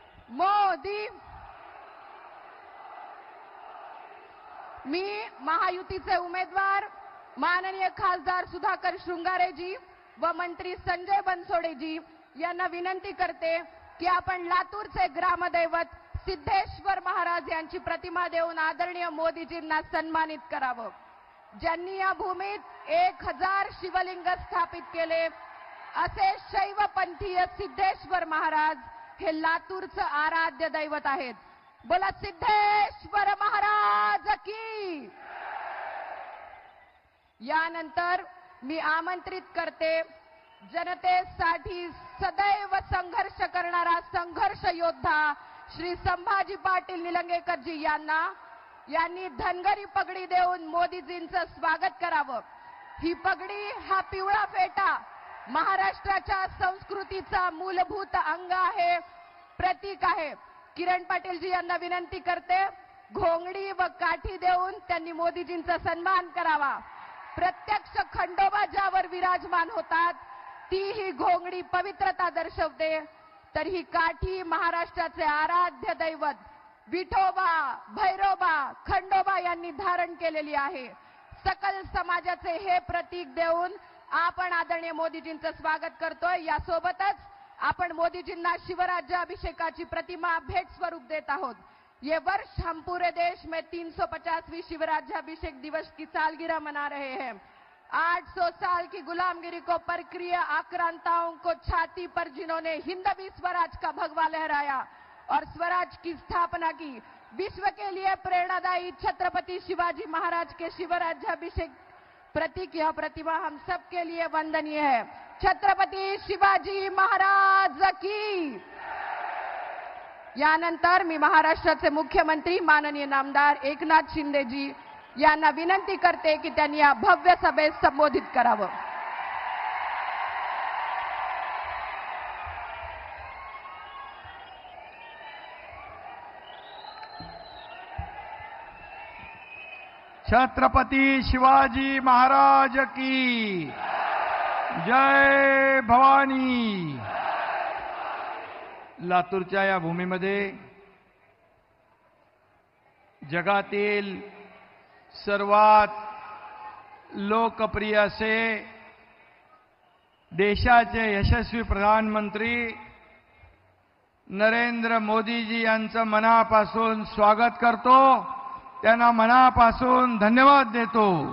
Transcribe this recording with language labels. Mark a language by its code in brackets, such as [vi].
[mr] मोदी, मी महायुतीचे उमेदवार माननीय खासदार सुधाकर शृंगारेजी व मंत्री संजय बनसोडेजी यांना विनंती करते की आपण लातूरचे ग्रामदैवत सिद्धेश्वर महाराज यांची प्रतिमा देऊन आदरणीय मोदीजींना सन्मानित करावं। ज्यांनी या भूमीत 1000 शिवलिंग स्थापित केले असे शैवपंथीय सिद्धेश्वर महाराज हे लातूरचं आराध्य दैवत आहेत। बोला सिद्धेश्वर महाराज की। यानंतर मी आमंत्रित करते जनतेसाठी सदैव संघर्ष करणारा संघर्ष योद्धा श्री संभाजी पाटील निलंगेकरजी यांनी धनगरी पगडी देऊन मोदीजींचं स्वागत करावं। ही पगडी, हा पिवळा फेटा महाराष्ट्राच्या संस्कृतीचा मूलभूत अंग आहे, प्रतीक आहे। किरण पाटीलजी यांना विनंती करते, घोंगडी व काठी देऊन त्यांनी मोदीजींचा सन्मान करावा। प्रत्यक्ष खंडोबा ज्यावर विराजमान होतात ती ही घोंगडी पवित्रता दर्शवते, तर ही काठी महाराष्ट्राचे आराध्य दैवत विठोबा, भैरोबा, खंडोबा यांनी धारण केलेली आहे। सकल समाजाचे हे प्रतीक देऊन आपण आदरणीय मोदीजींचं स्वागत करतोय। यासोबतच आपण मोदीजींना शिवराज्याभिषेकाची प्रतिमा भेट स्वरूप देत आहोत। [hi] ये वर्ष हम पूरे देश में 350वीं शिवराज्याभिषेक दिवस की सालगिरह मना रहे हैं। 800 साल की गुलामगिरी को परक्रिय आक्रांताओं को छाती पर जिन्होंने हिंदवी स्वराज का भगवा लहराया और स्वराज की स्थापना की, विश्व के लिए प्रेरणादायी छत्रपति शिवाजी महाराज के शिवराज्याभिषेक प्रतीक यह प्रतिमा हम सबके लिए वंदनीय है। छत्रपति शिवाजी महाराज की। [mr] यानंतर मी महाराष्ट्राचे मुख्यमंत्री माननीय नामदार एकनाथ शिंदेजी यांना विनंती करते की त्यांनी या भव्य सभेस संबोधित करावं। छत्रपति शिवाजी महाराज की जय भवानी। लातूरच्या या भूमीमध्ये जगातील सर्वात लोकप्रिय असे देशाचे यशस्वी प्रधानमंत्री नरेंद्र मोदीजी यांचं मनापासून स्वागत करतो, त्यांना मनापासून धन्यवाद देतो।